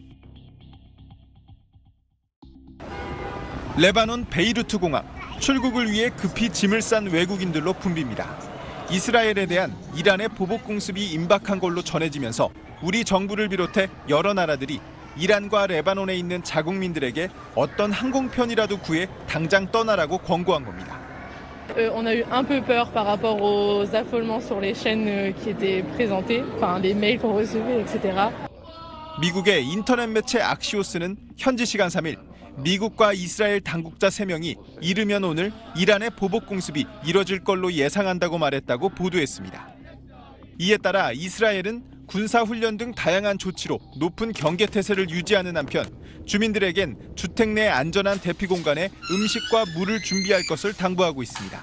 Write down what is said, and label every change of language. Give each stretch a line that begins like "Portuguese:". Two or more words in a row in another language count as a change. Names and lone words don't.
Korean: 레바논 베이루트 공항, 출국을 위해 급히 짐을 싼 외국인들로 붐빕니다. 이스라엘에 대한 이란의 보복 공습이 임박한 걸로 전해지면서 우리 정부를 비롯해 여러 나라들이 이란과 레바논에 있는 자국민들에게 어떤 항공편이라도 구해 당장 떠나라고 권고한 겁니다.
French: On a eu un peu peur par rapport aux affolements sur les chaînes qui étaient présentées, enfin les mails qu'on recevait, etc.
Korean: 미국의 인터넷 매체 악시오스는 현지 시간 3일 미국과 이스라엘 당국자 3명이 이르면 오늘 이란의 보복 공습이 이뤄질 걸로 예상한다고 말했다고 보도했습니다. 이에 따라 이스라엘은 군사훈련 등 다양한 조치로 높은 경계 태세를 유지하는 한편 주민들에겐 주택 내 안전한 대피 공간에 음식과 물을 준비할 것을 당부하고 있습니다.